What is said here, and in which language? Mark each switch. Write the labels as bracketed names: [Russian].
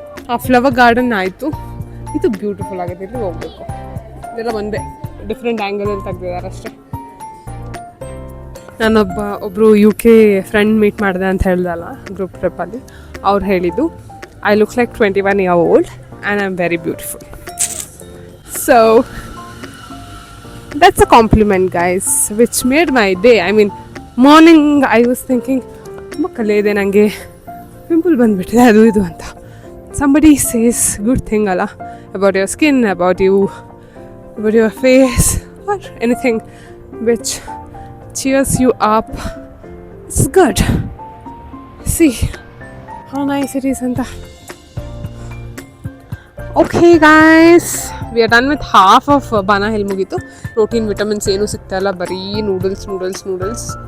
[Kannada] ಆ flower garden ಆಯಿತು. ಇದು ಬ್ಯೂಟಿಫುಲ್ ಆಗಿದೆ, ಇಲ್ಲಿ ಹೋಗಬೇಕು. ಇದೆಲ್ಲ ಒಂದೇ ಡಿಫ್ರೆಂಟ್ ಆ್ಯಂಗಲಲ್ಲಿ ತೆಗ್ದಿದ್ದಾರೆ ಅಷ್ಟೇ. ಒಬ್ಬರು UK ಫ್ರೆಂಡ್ ಮೀಟ್ ಮಾಡಿದೆ ಅಂತ ಹೇಳ್ದಲ್ಲ ಗ್ರೂಪ್ ಟ್ರಿಪ್ಪಲ್ಲಿ, ಅವ್ರು ಹೇಳಿದ್ದು [English] I look like 21 years old and I'm very beautiful. So that's a compliment guys, which made my day. I mean morning I was thinking [Kannada] ಮಕ್ಕಳೇ ಇದೆ ನನಗೆ ಪಿಂಪಲ್ ಬಂದುಬಿಟ್ಟಿದೆ ಅದು ಇದು ಅಂತ. [English] somebody says good thing ಅಲ್ಲ, about your skin, about you, about your face, or anything which cheers you up. It's good. See how nice it is anta. Okay guys, we are done with half of Bana Hill mugitu. [Kannada] Protein, vitamins ಏನು ಸಿಗ್ತಾ ಇಲ್ಲ, ಬರೀ noodles.